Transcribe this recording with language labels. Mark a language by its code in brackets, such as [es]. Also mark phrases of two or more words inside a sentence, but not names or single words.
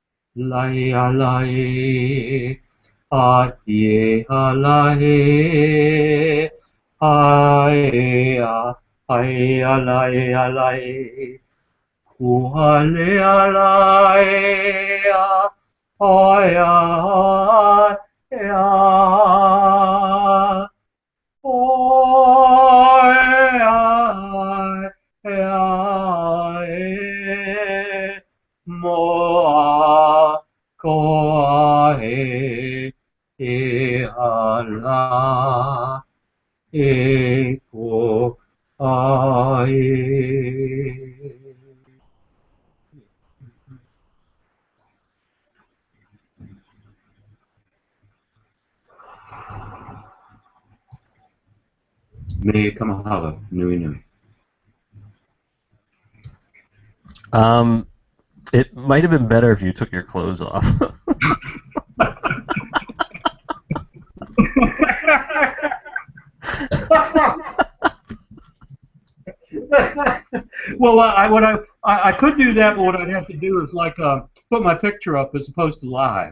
[haw] lai lai, a ye a lai, ai a lai, kuale a lai, ai a moa koa e ala e ko ai. Me kamahalo, nui nui. [en] It might have been better if you took your clothes off. Well, I could do that, but what I'd have to do is like put my picture up as opposed to live.